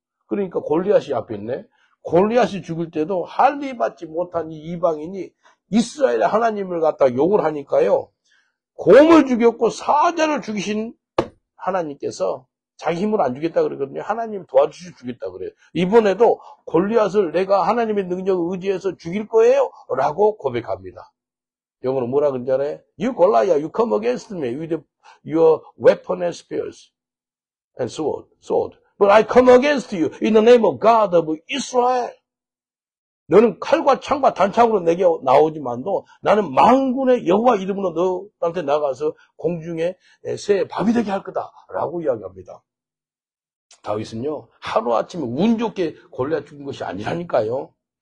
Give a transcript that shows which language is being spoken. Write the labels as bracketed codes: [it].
[ko] 그러니까 골리앗이 앞에 있네. 골리앗이 죽을 때도 할례 받지 못한 이 이방인이 이스라엘의 하나님을 갖다 욕을 하니까요, 곰을 죽였고 사자를 죽이신 하나님께서 자기 힘으로 안 죽였다 그러거든요. 하나님 도와주시 죽였다 그래요. 이번에도 골리앗을 내가 하나님의 능력을 의지해서 죽일 거예요 라고 고백합니다. 영어로 뭐라 그러는지 알아요? [en] You Goliath, you come against me with your weapon and spears and sword. But I come against you in the name of God of Israel. [ko] 너는 칼과 창과 단창으로 내게 나오지만도 나는 만군의 여호와 이름으로 너한테 나가서 공중에 새의 밥이 되게 할 거다라고 이야기합니다. 다윗은요 하루아침에 운 좋게 골리앗 죽은 것이 아니라니까요.